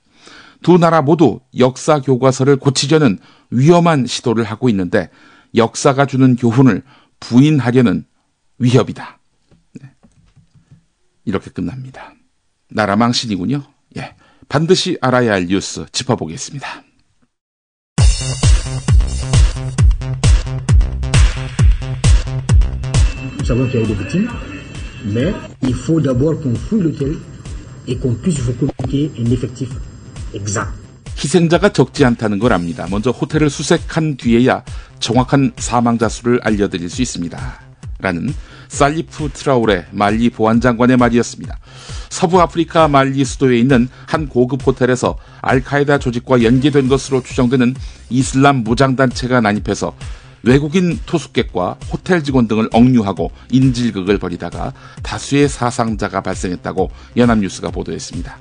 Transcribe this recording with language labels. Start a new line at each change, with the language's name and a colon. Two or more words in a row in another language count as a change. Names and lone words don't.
Korean: 두 나라 모두 역사 교과서를 고치려는 위험한 시도를 하고 있는데 역사가 주는 교훈을 부인하려는 위협이다. 이렇게 끝납니다. 나라 망신이군요. 예, 반드시 알아야 할 뉴스 짚어보겠습니다.
French: Nous savons qu'il y a eu des victimes, mais il faut d'abord qu'on fouille l'hôtel et qu'on puisse vous communiquer un effectif exact.
Korean: 희생자가 적지 않다는 걸 압니다. 먼저 호텔을 수색한 뒤에야 정확한 사망자 수를 알려드릴 수 있습니다. 라는 살리프 트라오레 말리 보안장관의 말이었습니다. 서부 아프리카 말리 수도에 있는 한 고급 호텔에서 알카에다 조직과 연계된 것으로 추정되는 이슬람 무장단체가 난입해서 외국인 투숙객과 호텔 직원 등을 억류하고 인질극을 벌이다가 다수의 사상자가 발생했다고 연합뉴스가 보도했습니다.